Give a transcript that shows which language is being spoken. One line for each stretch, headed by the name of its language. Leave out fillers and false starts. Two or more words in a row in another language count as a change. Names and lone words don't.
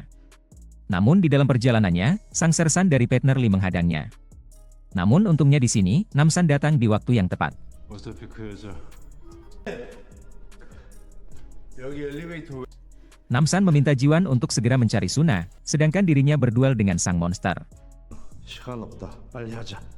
Indonesian: Namun di dalam perjalanannya, sang Sersan dari partner Lee menghadangnya. Namun untungnya di sini, Namsan datang di waktu yang tepat. Namsan meminta Jiwan untuk segera mencari Suna, sedangkan dirinya berduel dengan sang monster.
Korean: 시간 없다. 빨리 하자.